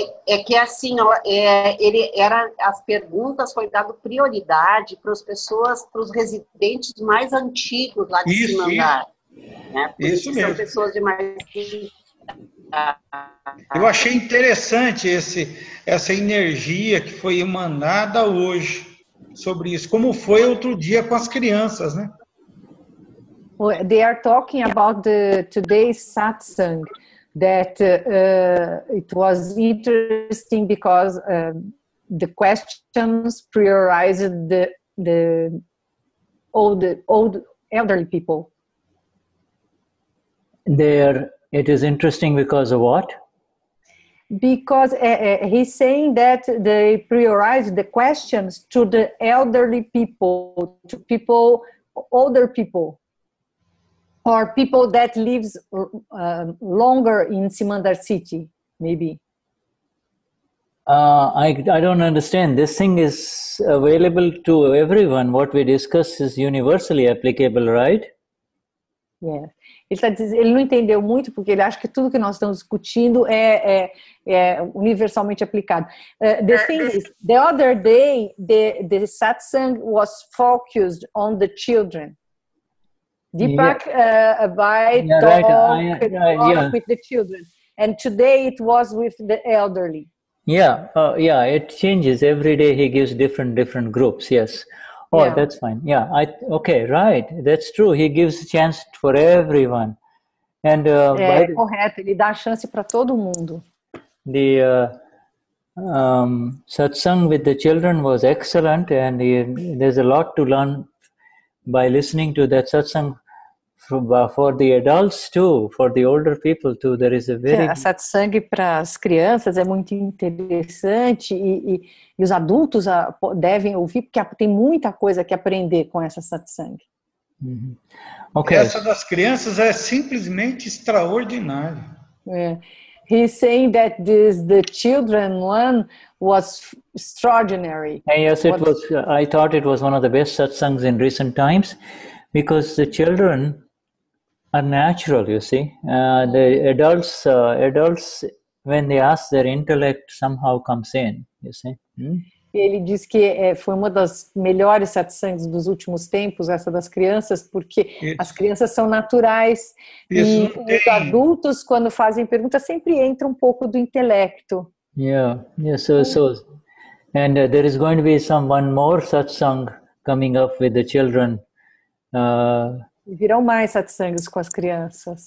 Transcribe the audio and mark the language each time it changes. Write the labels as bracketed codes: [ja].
[pt] É que assim, ó, as perguntas foi dado prioridade para as pessoas, para os residentes mais antigos lá de cima andar. Né? Isso mesmo. São pessoas de mais... Eu achei interessante essa energia que foi emanada hoje sobre isso, como foi outro dia com as crianças, né? [en] Well, they are talking about today's satsang, that it was interesting because the questions prioritized the old elderly people. It is interesting because of what? Because he's saying that they prioritize the questions to the elderly people, to people, older people, or people that lives longer in Simandar city, maybe. I don't understand. This thing is available to everyone. What we discuss is universally applicable, right? Yeah. [pt] Ele não entendeu muito porque ele acha que tudo que nós estamos discutindo é universalmente aplicado. [en] The thing is, the other day, the satsang was focused on the children. Deepak talked with the children, and today it was with the elderly. Yeah, it changes every day. He gives different groups. Yes. Oh, yeah. That's fine. Yeah, okay, right. That's true. He gives a chance for everyone. And [pt] correto. Ele dá a chance para todo mundo. [en] The satsang with the children was excellent, and there's a lot to learn by listening to that satsang. For the adults too, for the older people too, there is a very... [pt] A satsang para as crianças é muito interessante e os adultos devem ouvir, porque tem muita coisa que aprender com essa satsang. [en] Mm-hmm. Okay. [pt] Essa das crianças é simplesmente extraordinária. [en] He's saying that the children one was extraordinary. And yes, it was. I thought it was one of the best satsangs in recent times, because the children are natural, you see. The adults, when they ask, their intellect somehow comes in, you see. [pt] Ele diz que foi uma das melhores satsangs dos últimos tempos, essa das crianças, porque as crianças são naturais e os adultos, quando fazem perguntas, sempre entra um pouco do intelecto. [en] Yeah. So and there is going to be one more satsang coming up with the children. [pt] Virão mais satsangs com as crianças.